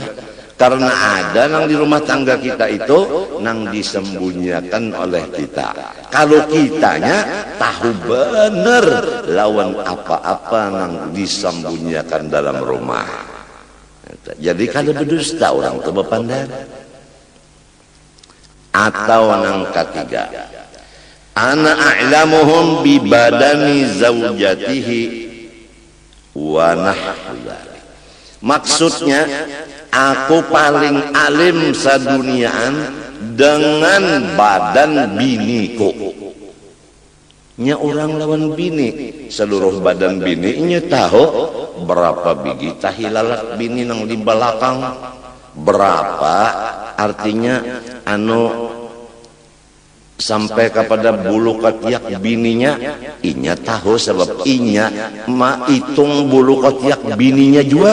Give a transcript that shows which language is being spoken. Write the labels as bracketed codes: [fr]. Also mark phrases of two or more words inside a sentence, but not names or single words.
[bjn] Karena ada nang di rumah tangga kita itu nang disembunyikan oleh kita. Kalau kitanya tahu benar lawan apa-apa nang disembunyikan dalam rumah. Jadi kalau berdusta orang itu berpandang. Atau nang ketiga, [ar] أنا أعلمهم ببدن زوجته ونحو. [bjn] Maksudnya aku paling alim saduniaan dengan badan biniku. Nya orang lawan bini, seluruh badan bini nya tahu berapa biji tahi lalat bini nang di belakang, berapa artinya sampai kepada bulu ketiak bininya, inya tahu sebab inya hitung bulu ketiak bininya juga.